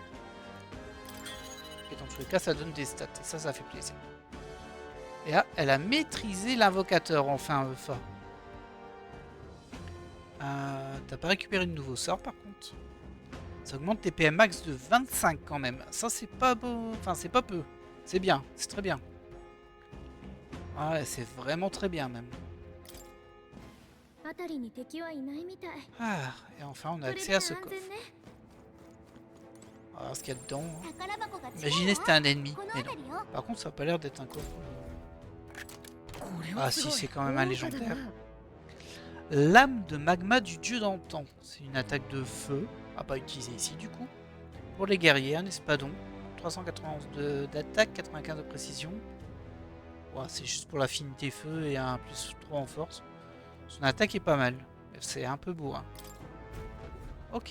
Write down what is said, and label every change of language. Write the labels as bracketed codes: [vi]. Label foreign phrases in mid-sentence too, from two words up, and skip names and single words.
[fr] Et dans tous les cas, ça donne des stats. Et ça fait plaisir. Et là, elle a maîtrisé l'invocateur, enfin, Fa. T'as pas récupéré de nouveau sort, par contre. Ça augmente tes PM max de 25 quand même. Ça, c'est pas beau. Enfin, c'est pas peu. C'est bien. C'est très bien. Ouais, c'est vraiment très bien, même. [ja] 辺りに敵はいないみたい [fr] Ah, et enfin, on a [ja] これ [fr] accès [ja] で [fr] à [ja] 安 [fr] ce [ja] 全 [fr] coffre. [ja] ね [fr] On va voir ce qu'il y a dedans. Hein. [ja] 宝箱が違う [fr] Imaginez c'était un ennemi. [ja] この [fr] Mais non. [ja] 辺りよ [fr] Par contre, ça a pas l'air d'être un coffre. [ja] これは [fr] Ah [ja] す [fr] si, [ja] ごい [fr] c'est quand même un [ja] 豪華だ [fr] légendaire. [ja] な [fr] Lame de magma du dieu d'antan. C'est une attaque de feu. À pas utiliser ici du coup. Pour les guerriers, un espadon. 391 d'attaque, 95 de précision. Ouais, c'est juste pour l'affinité feu et un plus 3 en force. Son attaque est pas mal. C'est un peu beau. Hein. Ok.